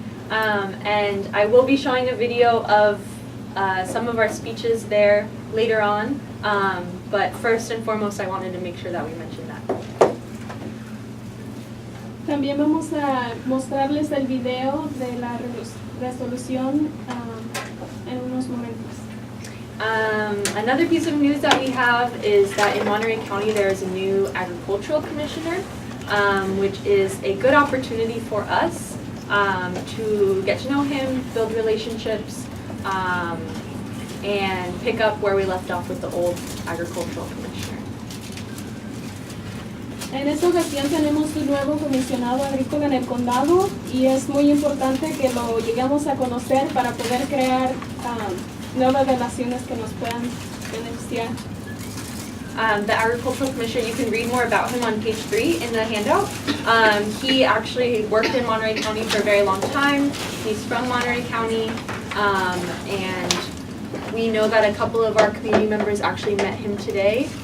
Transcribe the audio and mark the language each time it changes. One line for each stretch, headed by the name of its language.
English: And I will be showing a video of some of our speeches there later on, but first and foremost I wanted to make sure that we mentioned that.
Spanish: También vamos a mostrarles el video de la resolución en unos momentos.
English: Another piece of news that we have is that in Monterey County there is a new agricultural commissioner, which is a good opportunity for us to get to know him, build relationships, and pick up where we left off with the old agricultural commissioner.
Spanish: En esta ocasión tenemos un nuevo comisionado agrícola en el condado y es muy importante que lo lleguemos a conocer para poder crear nuevas relaciones que nos puedan beneficiar.
English: The agricultural commissioner, you can read more about him on page 3 in the handout. He actually worked in Monterey County for a very long time. He's from Monterey County, and we know that a couple of our community members actually met him today.